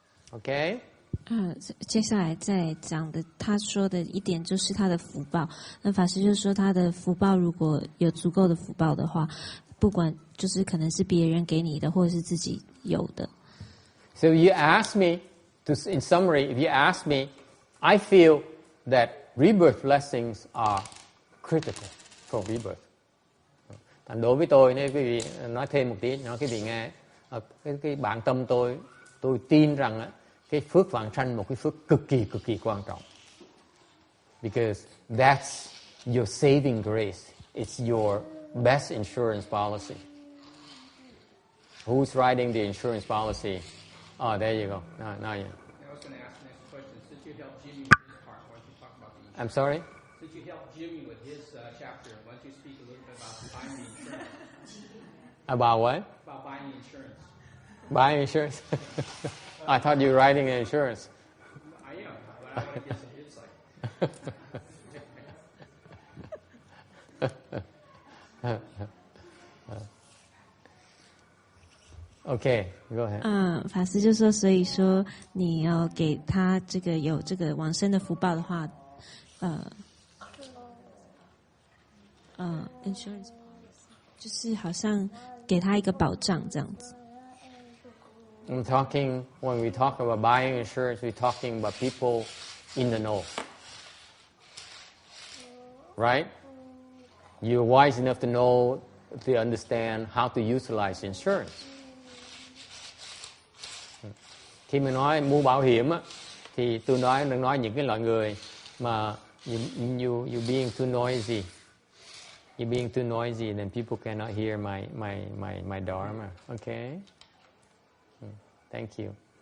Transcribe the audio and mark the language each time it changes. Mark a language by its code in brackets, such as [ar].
[en] OK。 [zh] 接下来再讲的，他说的一点就是他的福报。那法师就说，他的福报如果有足够的福报的话，不管就是可能是别人给你的，或者是自己有的。 [en] So you ask me, in summary, if you ask me, I feel that rebirth blessings are critical for rebirth. [vi] Thành đối với tôi, nếu quý vị nói thêm một tí, nói quý vị nghe, cái bản tâm tôi tin rằng cái phước vãng sanh một cái phước cực kỳ quan trọng. [en] Because that's your saving grace. It's your best insurance policy. Who's writing the insurance policy? Oh, there you go. Now you. I was going to ask the next question. Since you helped Jimmy with his part, why don't you talk about the insurance? I'm sorry? Since you helped Jimmy with his chapter, why don't you speak a little bit about buying the insurance? About what? About buying insurance. Buying insurance? I thought you were writing an insurance. I am, but I want to get some insight. Okay, go ahead. [zh] 法师就说，所以说你要给他这个有这个往生的福报的话，insurance 就是好像给他一个保障这样子。 [en] I'm talking, when we talk about buying insurance, we're talking about people in the know. Right? You're wise enough to know, to understand how to utilize insurance. [vi] Khi mà nói mua bảo hiểm á, thì tôi đang nói những cái loại người mà [en] you being too noisy. You're being too noisy, then people cannot hear my dharma. Okay? Thank you.